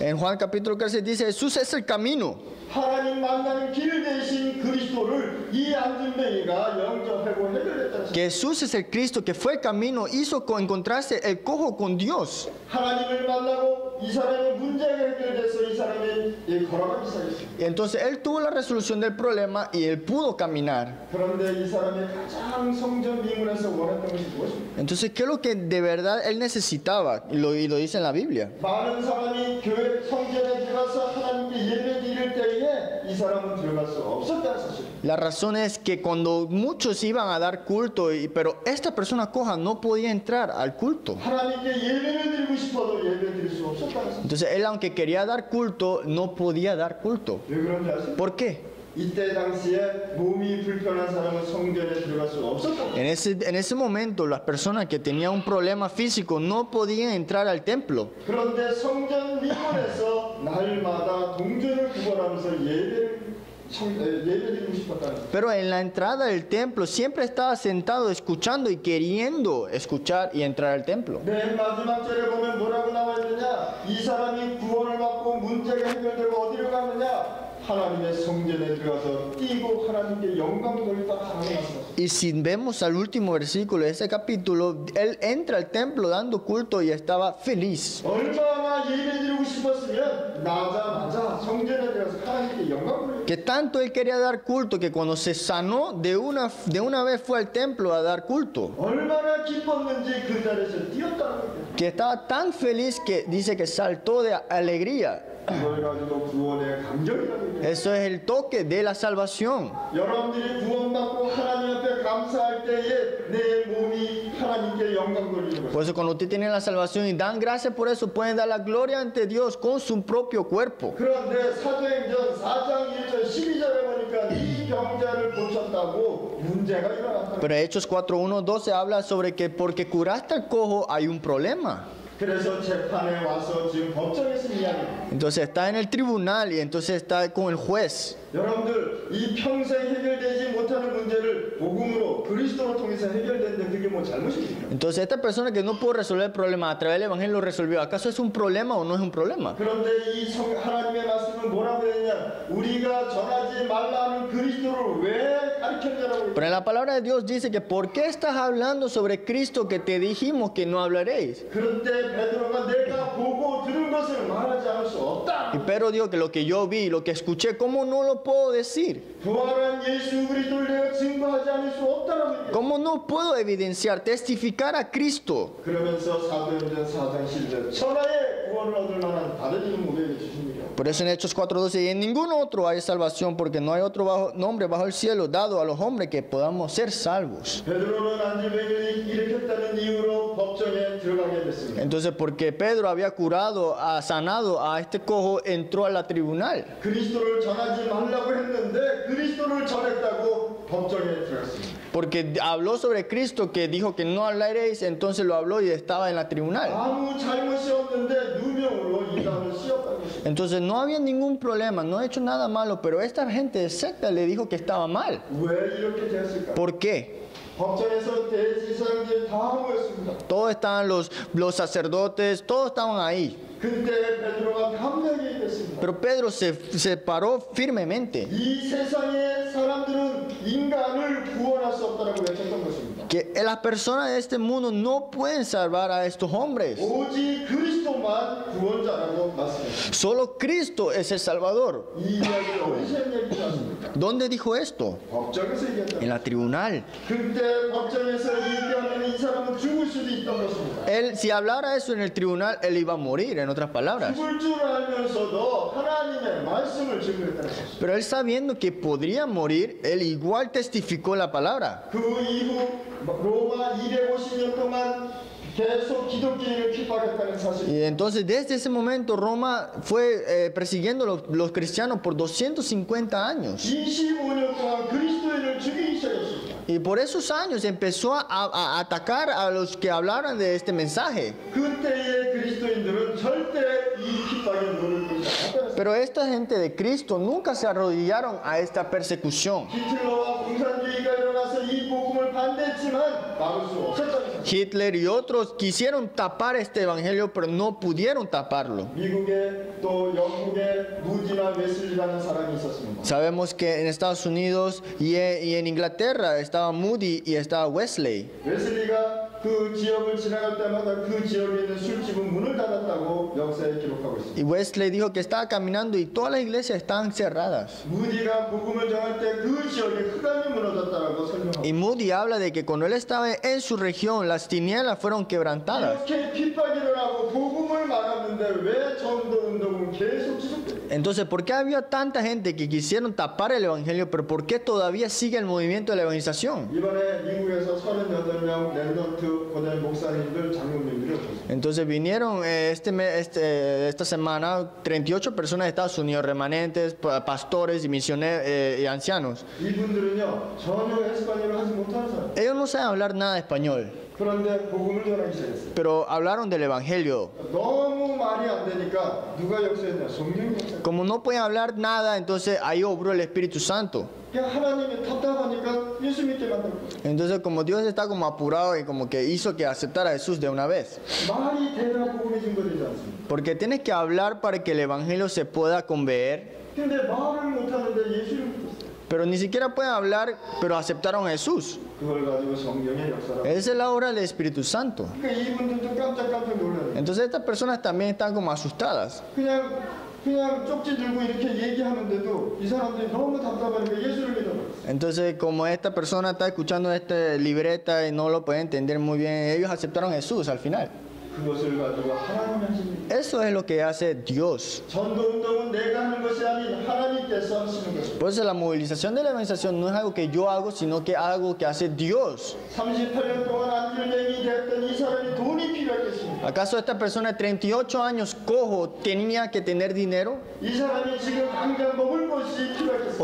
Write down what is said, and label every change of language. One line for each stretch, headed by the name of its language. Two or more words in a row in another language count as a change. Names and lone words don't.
Spanish: En Juan capítulo 14 dice: Jesús es el camino.
Korean: 하나님 만나는 길 대신 그리스도를 이 안진뱅이가 영적 회복 해결했다는 사실.
Spanish: Que Jesús es el Cristo que fue el camino, hizo encontrarse el cojo con Dios.
Korean: 하나님을 만나고 이 사람의 문제가 해결돼서 이 사람이 걸어가기 시작했습니다.
Spanish: Entonces él tuvo la resolución del problema y él pudo caminar.
Korean: 그런데 이 사람이 가장 성전 미문에서 원했던 것이 무엇입니까?
Spanish: Entonces, ¿qué es lo que de verdad él necesitaba? Y lo dice en la Biblia.
Korean: 많은 사람이 교회 성전에 들어가서 하나님께 예배 드릴 때에 이 사람은 들어갈 수 없었다는 사실.
Spanish: La razón es que cuando muchos iban a dar culto, pero esta persona coja no podía entrar al culto.
Korean: 하나님께 예배를 드리고 싶어도 예배 드릴 수 없었다는 사실.
Spanish: Entonces él, aunque quería dar culto, no podía dar culto.
Korean: 왜 그런지 아세요?
Spanish: ¿Por qué?
Korean: 이때 당시에 몸이 불편한 사람은 성전에 들어갈 수 없었다.
Spanish: En ese momento, las personas que tenían un problema físico no podían entrar al templo.
Korean: 그런데 성전 미문에서 날마다 동전을 구걸하면서 예배를 예배드리고 싶었다는 거예요.
Spanish: Pero en la entrada del templo siempre estaba sentado escuchando y queriendo escuchar y entrar al templo.
Korean: 맨 마지막 절에 보면 뭐라고 나와 있느냐? 이 사람이 구원을 받고 문제가 해결되고 어디로 가느냐? 하나님의 성전에 들어가서 뛰고 하나님께 영광 돌리다 하나님 말씀하셨어요.
Spanish: Y si vemos al último versículo de ese capítulo, él entra al templo dando culto y estaba feliz.
Korean: 얼마나 예배드리고 싶었으면 나자마자 성전에 들어가서 하나님께 영광 돌리고
Spanish: Que tanto él quería dar culto que cuando se sanó de una vez fue al templo a dar culto.
Korean: 얼마나 기뻤는지 그 자리에서 뛰었다는 거예요.
Spanish: Que estaba tan feliz que dice que saltó de alegría.
Korean: 그걸 가지고 구원의 감격이라고 얘기해요.
Spanish: Eso es el toque de la salvación.
Korean: 여러분들이 구원받고 하나님 앞에 감사할 때에 내 몸이 하나님께 영광 돌리는 거예요.
Spanish: Por eso cuando usted tiene la salvación y dan gracias por eso, pueden dar la gloria ante Dios con su propio cuerpo.
Korean: 그런데 사도행전 4장 1절 12절에 보니까 이 병자를 고쳤다고 문제가 일어났다.
Spanish: Pero Hechos 4:1-12 habla sobre que porque curaste al cojo hay un problema.
Korean: 그래서 재판에 와서 지금 법정에서 이야기해요.
Spanish: Entonces está en el tribunal y entonces está con el juez.
Korean: 여러분들 이 평생 해결되지 못하는 문제를 복음으로 그리스도를 통해서 해결됐는데 그게 뭐 잘못입니까?
Spanish: Entonces esta persona que no pudo resolver el problema a través del evangelio lo resolvió. ¿Acaso es un problema o no es un problema?
Korean: 그런데 이 하나님의 말씀은 뭐라고 했냐? 우리가 전하지 말라는 그리스도를 왜 가르쳤냐라고.
Spanish: Pero en la palabra de Dios dice que ¿por qué estás hablando sobre Cristo que te dijimos que no hablaréis?
Korean: 그런데 베드로가 내가 보고 들은 것을 말하지 않을 수 없다.
Spanish: Y Pedro dijo que lo que yo vi, lo que escuché, ¿cómo no lo puedo decir?
Korean: 부활한 예수 그리스도를 내가 증거하지 않을 수 없다라고 얘기해요.
Spanish: ¿Cómo no puedo evidenciar, testificar a Cristo?
Korean: 그러면서 사도행전 4장 10절 천하의 구원을 얻을 만한 다른 이름 우리에게 주십니다.
Spanish: Por eso en Hechos 4:12, y en ningún otro hay salvación, porque no hay otro nombre bajo el cielo dado a los hombres que podamos ser salvos.
Korean: 베드로는 안질병을 일으켰다는 이유로 법정에 들어가게 됐습니다.
Spanish: Entonces, porque Pedro había curado, sanado a este cojo, entró a la tribunal.
Korean: 그리스도를 전하지 말라고 했는데 그리스도를 전했다고 법정에 들어갔습니다.
Spanish: Porque habló sobre Cristo que dijo que no hablaréis, entonces lo habló y estaba en la tribunal.
Korean: 아무 잘못이 없는데 누명으로 이 사람을 씌웠다는 것입니다.
Spanish: Entonces no había ningún problema, no ha hecho nada malo, pero esta gente de secta le dijo que estaba mal.
Korean: 왜 이렇게 됐을까?
Spanish: ¿Por qué?
Korean: 법정에서 대제사장들이 다 모였습니다.
Spanish: Todos estaban los sacerdotes, todos estaban ahí.
Korean: 그때 베드로가 강하게 됐습니다.
Spanish: Pero Pedro se paró firmemente.
Korean: 이 세상의 사람들은 인간을 구원할 수 없다라고 외쳤던 것입니다.
Spanish: Que las personas de este mundo no pueden salvar a estos hombres.
Korean: 오직 그리스도만 구원자라고 말씀했습니다.
Spanish: Solo Cristo es el Salvador.
Korean: 이 이야기를 어디서 얘기하지 않습니까?
Spanish: ¿Dónde dijo esto?
Korean: 법정에서 얘기한다.
Spanish: En la tribunal.
Korean: 그때 법정에서 얘기하면 이 사람은 죽을 수도 있던 것입니다.
Spanish: Él, si hablara eso en el tribunal, él iba a morir, en otras palabras.
Korean: 죽을 줄 알면서도 하나님의 말씀을 증거했다는 것입니다.
Spanish: Pero él sabiendo que podría morir, él igual testificó la palabra.
Korean: 그 이후 로마 250년 동안 계속 기독교인을 핍박했다는 사실.
Spanish: Y entonces desde ese momento Roma fue persiguiendo los cristianos por 250 años.
Korean: 25년 동안 그리스도인을 죽이기 시작했습니다.
Spanish: Y por esos años empezó a atacar a los que hablaran de este mensaje.
Korean: 그때의 그리스도인들은 절대 이 핍박에 무릎을 꿇지 않았다는.
Spanish: Pero esta gente de Cristo nunca se arrodillaron a esta persecución.
Korean: 히틀러와 공산주의가 일어나서 이 복음을 반대했지만 막을 수 없었다는 사실.
Spanish: Hitler y otros quisieron tapar este evangelio, pero no pudieron taparlo.
Korean: 미국에 또 영국에 무디나 웨슬리라는 사람이 있었습니다.
Spanish: Sabemos que en Estados Unidos y en Inglaterra estaba Moody y estaba Wesley.
Korean: 웨슬리가 그 지역을 지나갈 때마다 그 지역에 있는 술집은 문을 닫았다고 역사에 기록하고 있습니다.
Spanish: Y Wesley dijo que estaba caminando y todas las iglesias estaban cerradas.
Korean: 무디가 복음을 전할 때 그 지역에 흑암이 무너졌다라고 설명하고
Spanish: Y Moody habla de que cuando él estaba en su región, las tinieblas fueron quebrantadas.
Korean: 이렇게 핍박이 일어나고 복음을 막았는데 왜 전도 운동은 계속 지속돼요?
Spanish: Entonces, ¿por qué había tanta gente que quisieron tapar el evangelio, pero por qué todavía sigue el movimiento de la evangelización?
Korean: 이번에 미국에서 38명 랩런트 고대 목사님들, 장로님들이 오셨습니다.
Spanish: Entonces vinieron esta semana 38 personas de Estados Unidos, remanentes, pastores y misioneros y ancianos.
Korean: 이분들은요 전혀 에스파뇰을 하지 못하는 사람.
Spanish: Ellos no saben hablar nada de español,
Korean: 그런데 복음을 전하기 시작했어요.
Spanish: pero hablaron del Evangelio.
Korean: 너무 말이 안 되니까 누가 역사했냐? 성령이 역사했어요.
Spanish: Como no pueden hablar nada, entonces ahí obró el Espíritu Santo.
Korean: 그냥 하나님이 답답하니까 예수 믿게 만든 거예요.
Spanish: Entonces como Dios está como apurado y como que hizo que aceptara a Jesús de una vez.
Korean: 말이 돼야 복음이 증거되지 않습니까?
Spanish: Porque tienes que hablar para que el Evangelio se pueda conver.
Korean: 근데 말을 못하는데 예수를 믿었어요.
Spanish: Pero ni siquiera pueden hablar, pero aceptaron a Jesús.
Korean: 그걸 가지고 성령의 역사라고.
Spanish: Esa es la obra del Espíritu Santo.
Korean: 그러니까 이분들도 깜짝깜짝 놀라요.
Spanish: Entonces estas personas también están como asustadas.
Korean: 그냥 쪽지 들고 이렇게 얘기하는데도 이 사람들이 너무 답답하니까 예수를 믿어버렸어요.
Spanish: Entonces como esta persona está escuchando esta libreta y no lo puede entender muy bien, ellos aceptaron a Jesús al final.
Korean: 그것을 가지고 하나님이 하십니다.
Spanish: Eso es lo que hace Dios.
Korean: 전도 운동은 내가 하는 것이 아닌 하나님께서 하시는 것입니다.
Spanish: Por eso la movilización de la evangelización no es algo que yo hago, sino que algo que hace Dios.
Korean: 38년 동안 안질병이 됐던 이 사람이 돈이 필요했겠습니까?
Spanish: ¿Acaso esta persona de 38 años cojo tenía que tener dinero?
Korean: 이 사람이 지금 당장 먹을 것이 필요했겠습니까?